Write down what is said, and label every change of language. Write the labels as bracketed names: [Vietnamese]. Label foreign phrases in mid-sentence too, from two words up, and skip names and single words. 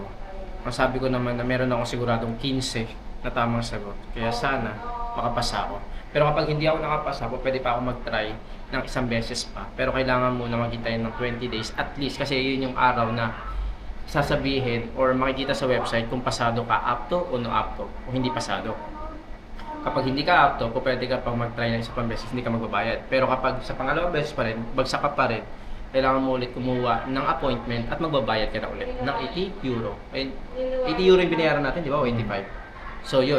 [Filipino] Ang sabi ko naman na meron akong siguradong 15 na tamang sagot. Kaya sana, makapasa ako. Pero kapag hindi ako nakapasa, pwede pa ako mag-try ng isang beses pa. Pero kailangan muna maghintay ng 20 days [English] at least [Filipino] kasi yun yung araw na sasabihin or makikita sa website kung pasado ka [Spanish] apto o no apto [Filipino] o hindi pasado. Kapag hindi ka apto, pwede ka pang mag-try ng isa pang beses, hindi ka magbabayad. Pero kapag sa pangalawang beses pa rin, bagsak ka pa rin, kailangan mo ulit kumuha ng appointment at magbabayad ka na ulit ng 80 euro. 80 euro yung binayaran natin, di ba? O 85. So yun.